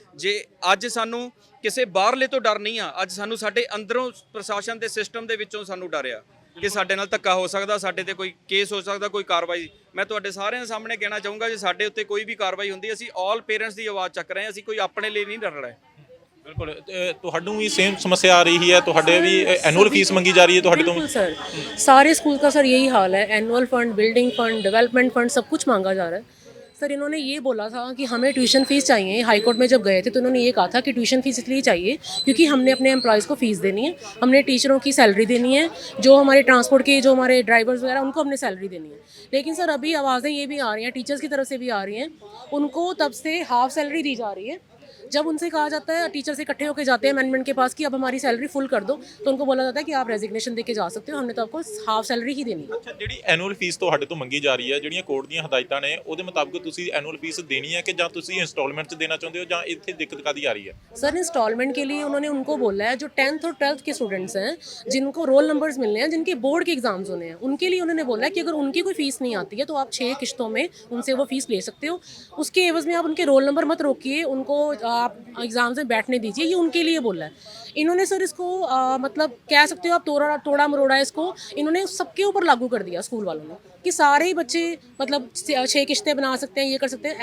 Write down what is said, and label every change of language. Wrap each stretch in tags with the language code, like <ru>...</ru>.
<pa>ਜੇ ਅੱਜ ਸਾਨੂੰ ਕਿਸੇ ਬਾਹਰਲੇ ਤੋਂ ਡਰ ਨਹੀਂ ਆ, ਅੱਜ ਸਾਨੂੰ ਸਾਡੇ ਅੰਦਰੋਂ ਪ੍ਰਸ਼ਾਸਨ ਦੇ ਸਿਸਟਮ ਦੇ ਵਿੱਚੋਂ ਸਾਨੂੰ ਡਰ ਆ ਕਿ ਸਾਡੇ ਨਾਲ ਧੱਕਾ ਹੋ ਸਕਦਾ, ਸਾਡੇ ਤੇ ਕੋਈ ਕੇਸ ਹੋ ਸਕਦਾ, ਕੋਈ ਕਾਰਵਾਈ। ਮੈਂ ਤੁਹਾਡੇ ਸਾਰਿਆਂ ਸਾਹਮਣੇ ਕਹਿਣਾ ਚਾਹੂੰਗਾ ਜੇ ਸਾਡੇ ਉੱਤੇ ਕੋਈ ਵੀ ਕਾਰਵਾਈ ਹੁੰਦੀ, ਅਸੀਂ ਆਲ ਪੇਰੈਂਟਸ ਦੀ ਆਵਾਜ਼ ਚੱਕ ਰਹੇ ਹਾਂ, ਅਸੀਂ ਕੋਈ ਆਪਣੇ ਲਈ ਨਹੀਂ ਡਰ ਰਹੇ। ਬਿਲਕੁਲ, ਤੁਹਾਨੂੰ ਵੀ ਸੇਮ ਸਮੱਸਿਆ</pa> <hi>आ रही है,</hi> <pa>ਤੁਹਾਡੇ ਵੀ ਐਨੂਅਲ ਫੀਸ ਮੰਗੀ ਜਾ ਰਹੀ है ਤੁਹਾਡੇ ਤੋਂ?</pa> <hi>बिल्कुल सर, सारे स्कूल का सर यही हाल है। Annual fund, building fund, development fund सब कुछ मांगा जा रहा है। सर इन्होंने ये बोला था कि हमें ट्यूशन फीस चाहिए। हाई कोर्ट में जब गए थे तो इन्होंने ये कहा था कि ट्यूशन फीस इसलिए चाहिए क्योंकि हमने अपने एम्प्लॉयज़ को फ़ीस देनी है, हमने टीचरों की सैलरी देनी है, जो हमारे ट्रांसपोर्ट के जो हमारे ड्राइवर्स वगैरह उनको हमने सैलरी देनी है। लेकिन सर अभी आवाज़ें ये भी आ रही हैं, टीचर्स की तरफ से भी आ रही हैं, उनको तब से हाफ सैलरी दी जा रही है। जब उनसे कहा जाता है, टीचर से इकट्ठे होकर जाते हैं मैनेजमेंट के पास कि अब हमारी सैलरी फुल कर दो, तो उनको बोला जाता है कि आप रेजिग्नेशन देके जा सकते हो, हमने तो आपको हाफ सैलरी ही देनी है।</hi> <pa>ਅੱਛਾ, ਜਿਹੜੀ ਐਨੂਅਲ ਫੀਸ ਤੁਹਾਡੇ ਤੋਂ ਮੰਗੀ ਜਾ ਰਹੀ ਹੈ, ਜਿਹੜੀਆਂ ਕੋਰਟ ਦੀਆਂ ਹਦਾਇਤਾਂ ਨੇ ਉਹਦੇ ਮੁਤਾਬਕ ਤੁਸੀਂ ਐਨੂਅਲ ਫੀਸ ਦੇਣੀ ਹੈ ਕਿ ਜਾਂ ਤੁਸੀਂ ਇੰਸਟਾਲਮੈਂਟ 'ਚ ਦੇਣਾ ਚਾਹੁੰਦੇ ਹੋ, ਜਾਂ ਇੱਥੇ ਦਿੱਕਤ ਕਾਦੀ ਆ ਰਹੀ ਹੈ?</pa> <hi>सर इंस्टॉलमेंट के लिए उन्होंने उनको बोला है जो 10th और 12th के स्टूडेंट्स हैं, जिनको रोल नंबर्स मिलने हैं, जिनके बोर्ड के एग्जाम्स होने हैं, उनके लिए उन्होंने बोला है कि अगर उनकी कोई फ़ीस नहीं आती है तो आप 6 किश्तों में उनसे वो फ़ीस ले सकते हो। उसके एवज़ में आप उनके रोल नंबर मत रोकिए, उनको आप एग्ज़ाम्स में बैठने दीजिए, ये उनके लिए बोला है। इन्होंने सर इसको मतलब कह सकते हो आप तोड़ा मरोड़ा इसको इन्होंने सबके ऊपर लागू कर दिया स्कूल वालों ने कि सारे ही बच्चे मतलब 6 किश्तें बना सकते हैं, ये कर सकते हैं।</hi>